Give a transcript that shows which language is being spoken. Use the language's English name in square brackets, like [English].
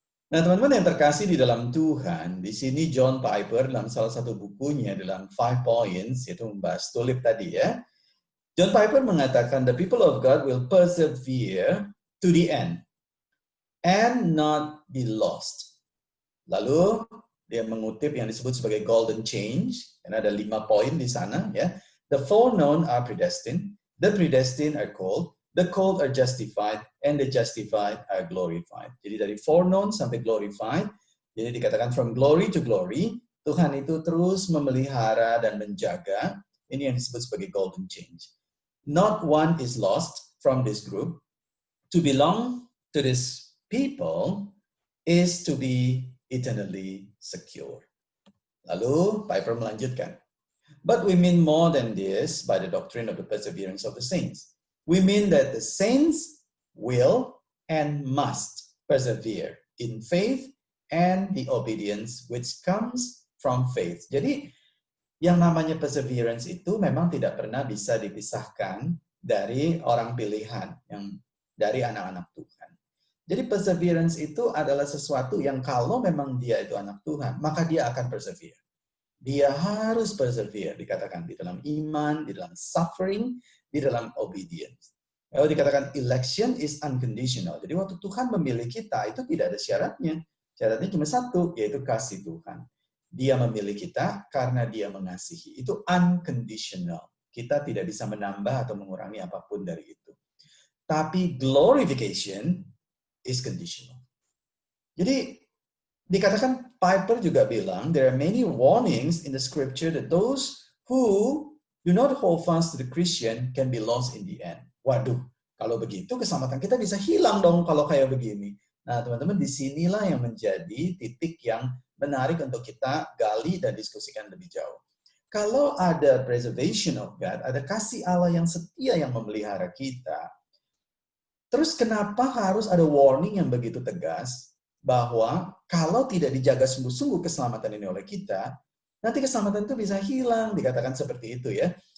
[Indonesian] Nah, teman-teman yang terkasih di dalam Tuhan, di sini John Piper dalam salah satu bukunya dalam 5 Points, yaitu membahas tulip tadi ya. [English] John Piper [Indonesian] mengatakan, [English] the people of God will persevere to the end and not be lost. [Indonesian] Lalu, dia mengutip yang disebut sebagai golden change, karena ada 5 poin di sana ya. [English] The foreknown are predestined, the predestined are called are justified, and the justified are glorified. [Indonesian] Jadi dari foreknown sampai glorified, jadi dikatakan [English] from glory to glory, [Indonesian] Tuhan itu terus memelihara dan menjaga, ini yang disebut sebagai golden change. [English] Not one is lost from this group. To belong to this people is to be eternally secure. [Indonesian] Lalu Piper melanjutkan, [English] but we mean more than this by the doctrine of the perseverance of the saints. We mean that the saints will and must persevere in faith and the obedience which comes from faith. [Indonesian] Jadi yang namanya perseverance itu memang tidak pernah bisa dipisahkan dari orang pilihan, yang dari anak-anak Tuhan. Jadi perseverance itu adalah sesuatu yang kalau memang dia itu anak Tuhan, maka dia akan persevere. Dia harus persevere, dikatakan di dalam iman, di dalam suffering, di dalam obedience. Kalau dikatakan [English] election is unconditional. [Indonesian] Jadi waktu Tuhan memilih kita, itu tidak ada syaratnya. Syaratnya cuma satu, yaitu kasih Tuhan. Dia memilih kita karena dia mengasihi. Itu unconditional. Kita tidak bisa menambah atau mengurangi apapun dari itu. [English] Tapi glorification is conditional. [Indonesian] Jadi dikatakan, Piper juga bilang, [English] there are many warnings in the scripture that those who do not hold fast to the Christian can be lost in the end. [Indonesian] Waduh, kalau begitu keselamatan kita bisa hilang dong kalau kayak begini. Nah, teman-teman, disinilah yang menjadi titik yang menarik untuk kita gali dan diskusikan lebih jauh. Kalau ada preservation of God, ada kasih Allah yang setia yang memelihara kita, terus kenapa harus ada warning yang begitu tegas bahwa kalau tidak dijaga sungguh-sungguh keselamatan ini oleh kita, nanti keselamatan itu bisa hilang, dikatakan seperti itu ya.